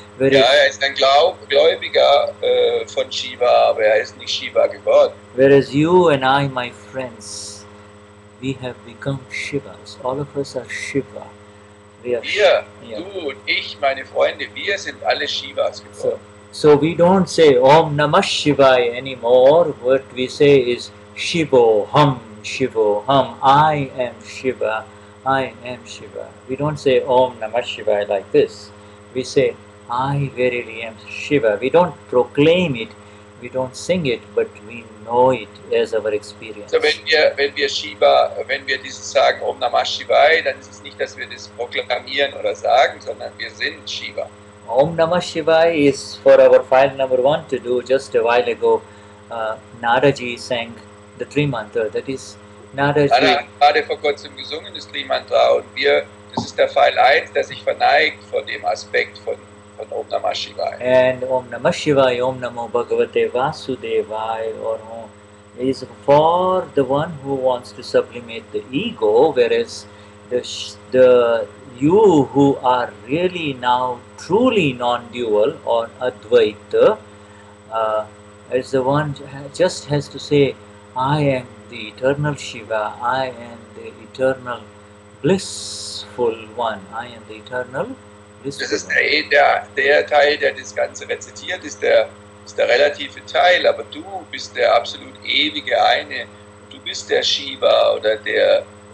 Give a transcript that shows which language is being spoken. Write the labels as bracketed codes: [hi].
[de] Ja, er ist ein Gläubiger von Shiva, aber er ist nicht Shiva geworden. [en] Whereas you and I, my friends, we have become Shivas. All of us are Shiva. We are [de] Wir, [en] yeah. [de] du und ich, meine Freunde, wir sind alle Shivas geworden. [en] So we don't say Om Namah Shivaya anymore. What we say is Shivo Hum, Shivo Hum. I am Shiva. I am Shiva. We don't say Om Namah Shivaya like this. We say I verily am Shiva. We don't proclaim it. We don't sing it, but we know it as our experience. [de] So wenn wir Shiva, wenn wir dieses sagen Om Namah Shivaya, dann ist es nicht, dass wir das proklamieren oder sagen, sondern wir sind Shiva. [en] Om Namah Shivaya is for our file number 1 to do. Just a while ago, Nadaji sang the Trimantra. That is Nadaji. [de] Anna hat gerade vor kurzem gesungen, das Trimantra, und das ist der Pfeil 1, der sich verneigt vor dem Aspekt von Om Namah Shivaya. [en] And Om Namah Shivaya, Om Namo Bhagavate Vasudevaya, or Om, is for the one who wants to sublimate the ego, whereas the you who are really now truly non-dual or Advaita is the one just has to say, I am the eternal Shiva, I am the eternal blissful one, I am the eternal blissful [de] Das ist [en] one. [de] der Teil, der das Ganze rezitiert, ist der relative Teil, aber du bist der absolut ewige eine. Du bist der Shiva oder der